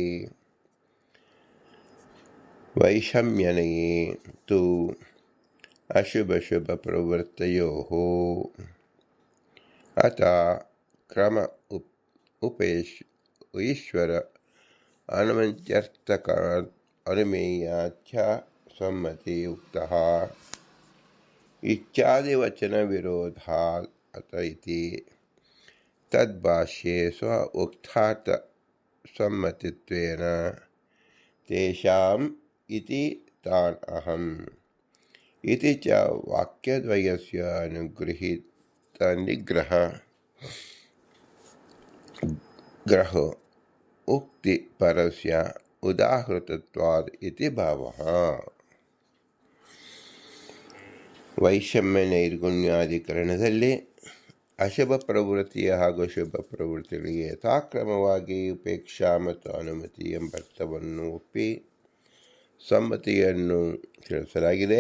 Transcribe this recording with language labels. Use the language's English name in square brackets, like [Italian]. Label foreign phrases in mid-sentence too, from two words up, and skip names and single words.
[Sanskrit] ವೈಷಮ್ಯನೆಯೇ ತು ಅಶುಭ ಪ್ರವೃತ್ತಯೋ ಅಥ ಕ್ರಮ ಈಶ್ವರ ಅನುಮತ್ಯರ್ಥಕ ಅನುಮೇಯಾಚ್ಛ ಸಮ್ಮತಿ ಉಕ್ತಃ ಇತ್ಯಾದಿವಚನ ವಿರೋಧಾತ್ ಅತ ಇತಿ ತದ್ಭಾಷ್ಯೆ ಸ್ವ ಉಕ್ತಾರ್ಥ ಸಮ್ಮತಿತ್ವೇನ ತೇಷಾಂ ಇತಿ ತಾನ್ ಅಹಂ ಇತಿ ಚ ವಾಕ್ಯದ್ವಯಸ್ಯ ಅನುಗೃಹೀತ ಗ್ರಹ ಉಕ್ತಿ ಪರಸ್ಯ ಉದಾಹೃತತ್ವಾದ್ ಇತಿ ಭಾವಃ. [Kannada] ವೈಷಮ್ಯ ನೈರ್ಗುಣ್ಯಾಧಿಕರಣದಲ್ಲಿ ಅಶುಭ ಪ್ರವೃತ್ತಿಯ ಹಾಗೂ ಶುಭ ಪ್ರವೃತ್ತಿಗಳಿಗೆ ಯಥಾಕ್ರಮವಾಗಿ ಉಪೇಕ್ಷಾ ಮತ್ತು ಅನುಮತಿ ಎಂಬರ್ಥವನ್ನು ಒಪ್ಪಿ ಸಮ್ಮತಿಯನ್ನು ತಿಳಿಸಲಾಗಿದೆ.